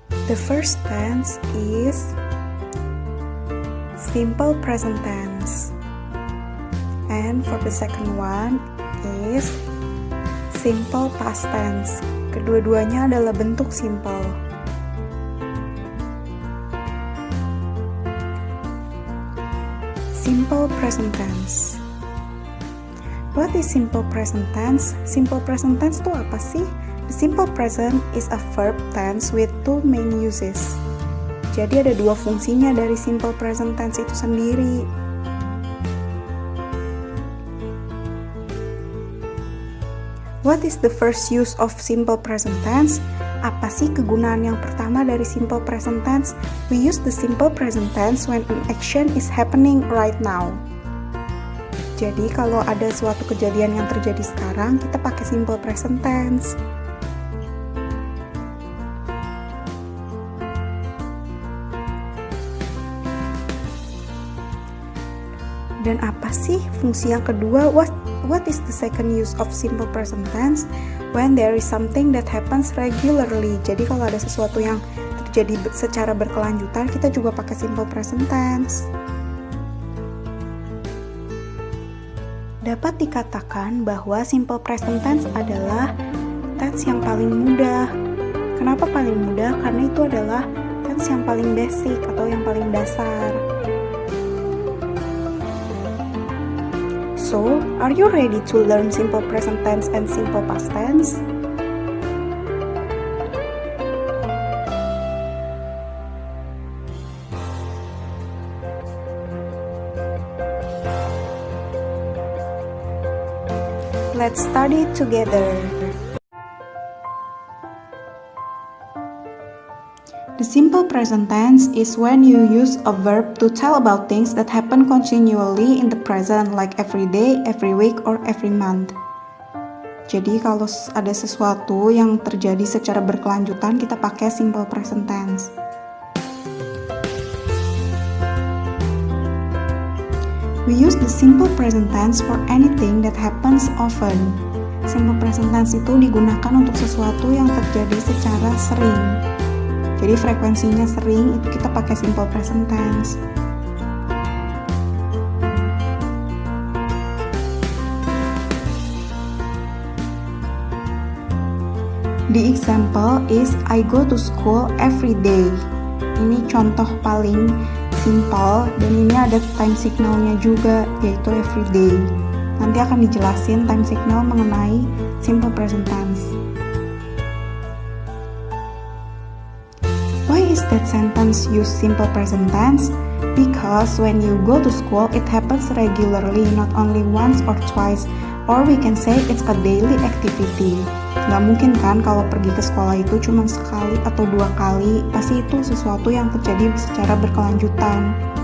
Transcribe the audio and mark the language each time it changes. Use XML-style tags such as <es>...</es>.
<en>The first tense is simple present tense, and for the second one is simple past tense.</en> <id>Kedua-duanya adalah bentuk simple.</id> <en>Simple present tense. What is simple present tense? Simple present tense itu apa sih? The simple present is a verb tense with 2 main uses.</en> <id>Jadi ada 2 fungsinya dari simple present tense itu sendiri.</id> <en>What is the first use of simple present tense? Apa sih kegunaan yang pertama dari simple present tense? We use the simple present tense when an action is happening right now.</en> <id>Jadi kalau ada suatu kejadian yang terjadi sekarang, kita pakai simple present tense. Dan apa sih fungsi yang kedua?</id> <en>What is the second use of simple present tense? When there is something that happens regularly.</en> <id>Jadi kalau ada sesuatu yang terjadi secara berkelanjutan, kita juga pakai simple present tense. Dapat dikatakan bahwa simple present tense adalah tense yang paling mudah. Kenapa paling mudah? Karena itu adalah tense yang paling basic atau yang paling dasar.</id> <en>So, are you ready to learn simple present tense and simple past tense? Let's study together. The simple present tense is when you use a verb to tell about things that happen continually in the present, like every day, every week, or every month.</en> <id>Jadi kalau ada sesuatu yang terjadi secara berkelanjutan, kita pakai simple present tense.</id> <en>We use the simple present tense for anything that happens often.</en> <id>Simple present tense itu digunakan untuk sesuatu yang terjadi secara sering. Jadi frekuensinya sering, itu kita pakai simple present tense.</id> <en>The example is I go to school every day.</en> <id>Ini contoh paling simple dan ini ada time signalnya juga, yaitu every day. Nanti akan dijelasin time signal mengenai simple present tense.</id> <en>Why is that sentence use simple present tense? Because when you go to school, it happens regularly, not only once or twice, or we can say it's a daily activity.</en> <id>Nggak mungkin kan kalau pergi ke sekolah itu cuma sekali atau 2 kali, pasti itu sesuatu yang terjadi secara berkelanjutan.</id>